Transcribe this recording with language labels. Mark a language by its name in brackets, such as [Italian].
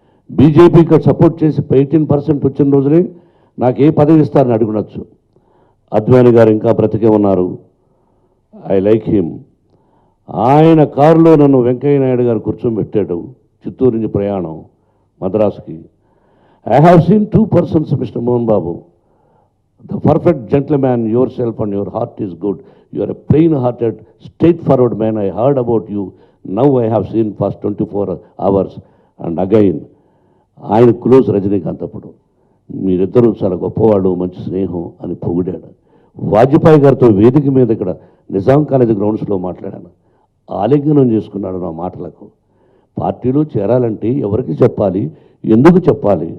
[Telugu] బీజేపీకి సపోర్ట్ చేసి 18% వచ్చిన రోజునే నాకు ఏ పదవి ఇస్తారని అడుగునొచ్చు. అద్వానీ గారు ఇంకా బ్రతికే ఉన్నారు. [English] I like him. [Telugu] ఆయన కారులో నన్ను వెంకయ్య నాయుడు గారు కూర్చోబెట్టాడు. చిత్తూరు నుంచి ప్రయాణం మద్రాసుకి. [English] I have seen 2 persons, mister Mohan Babu. The perfect gentleman, yourself and your heart is good. You are a plain-hearted, straightforward man. I heard about you. Now I have seen past 24 hours. And again, [Telugu] ఆయన close Rajinikanth. అప్పుడు మీరిద్దరూ చాలా గొప్పవాడు, మంచి స్నేహం అని పొగిడాడు. వాజ్పేయి గారితో వేదిక మీద ఇక్కడ నిజాం కాలేజ్ గ్రౌండ్స్లో మాట్లాడాను. ఆలింగనం చేసుకున్నాడు నా మాటలకు. పార్టీలో చేరాలంటే ఎవరికి చెప్పాలి, ఎందుకు చెప్పాలి?